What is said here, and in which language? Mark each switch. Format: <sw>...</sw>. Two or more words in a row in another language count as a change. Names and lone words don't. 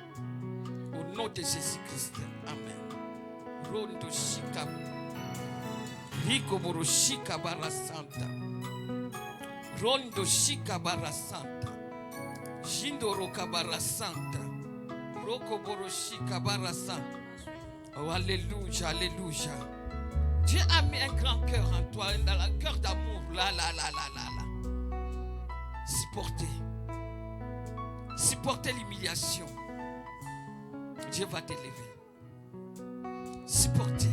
<fr>Au nom de Jésus-Christ. Amen. Rondo Shika. Rico Boroshika Barra Santa. Rondo Shika Barra Santa. Jindoroka Barra Santa. Roko Boroshika Barra Santa. Oh, alléluia, alléluia. Dieu a mis un grand cœur en toi, un cœur d'amour. Là. Supporter l'humiliation. Dieu va t'élever. Supporter.</fr>